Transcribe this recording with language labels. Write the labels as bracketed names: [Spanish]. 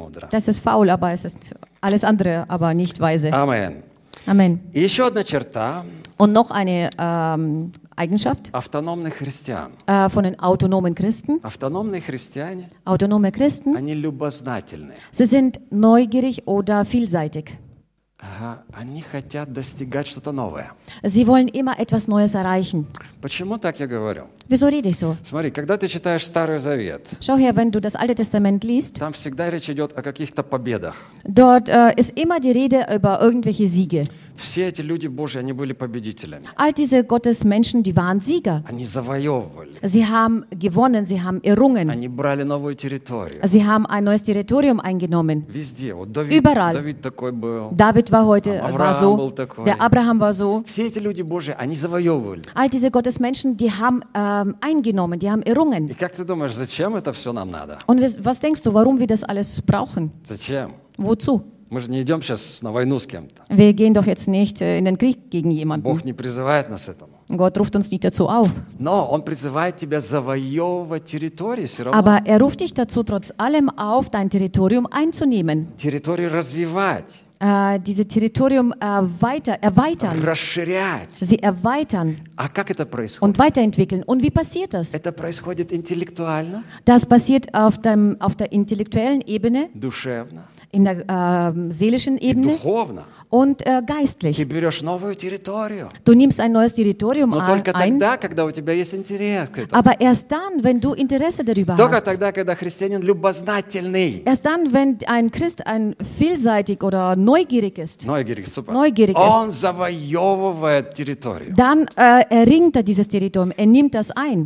[German] Das ist faul, aber es ist alles andere, aber nicht weise. Amen. Amen. [Russian] Еще одна черта. [German] Und noch eine Eigenschaft. [Russian] Автономные христиане. [German] Von den autonomen Christen. [Russian] Автономные христиане. [German] Autonome Christen. [Russian] Они любознательны. [German] Sie sind neugierig oder vielseitig. [Russian] Они хотят достигать что-то новое. [German] Sie wollen immer etwas Neues erreichen. [Russian] Почему так я говорю? [German] Wieso rede ich so? [Russian] Смотри, когда ты читаешь Старый Завет. [German] Schau her, wenn du das Alte Testament liest. [Russian] Там всегда речь идет о каких-то победах. [German] Dort ist immer die Rede über irgendwelche Siege. [Russian] Все эти люди Божьи, они были победителями. [German] All diese Gottesmenschen, die waren Sieger. [Russian] Они завоевывали. [German] Sie haben gewonnen, sie haben errungen. [Russian] Они брали новую территорию. [German] Sie haben ein neues Territorium eingenommen. [Russian] Везде. Вот [German] Überall. [Russian] Давид такой был. [German] David war heute, [Russian] Авраам [German] war so. [Russian] Был такой. [German] Der Abraham war so. [Russian] Все эти люди Божьи, они завоевывали. [German] All diese Gottesmenschen, die haben eingenommen, die haben errungen. [Russian] И как ты думаешь, зачем это все нам надо? [German] Und was denkst du, warum wir das alles brauchen? [Russian] Зачем? [German] Wozu? [Russian] Мы же не идем сейчас на войну с кем-то. [German] Wir gehen doch jetzt nicht in den Krieg gegen jemanden. [Russian] Бог не призывает нас этому. [German] Gott ruft uns nicht dazu auf. [Russian] Но он призывает тебя завоевывать территории все равно. [German] Aber ruft dich dazu trotz allem auf, dein Territorium einzunehmen. [Russian] Территорию развивать. [German] Diese Territorium erweitern. [Russian] Расширять. [German] Sie erweitern. [Russian] А как это происходит? [German] Und weiterentwickeln. Und wie passiert das? [Russian] Это происходит интеллектуально. [German] Das passiert auf der intellektuellen Ebene. [Russian] Душевно. [German] In der seelischen Ebene und geistlich. [Russian] Ты берешь новую территорию. [German] Du nimmst ein neues Territorium [Russian] Но только тогда, когда у тебя есть интерес к этому. [German] Aber erst dann, wenn du Interesse darüber [Russian] только [German] hast. [Russian] Тогда, когда христианин любознательный. [German] Erst dann, wenn ein Christ ein vielseitig oder neugierig ist. Neugierig, super. Neugierig [Russian] Он [German] ist. [Russian] Он завоевывает территорию. [German] Dann erringt er dieses Territorium, er nimmt das ein.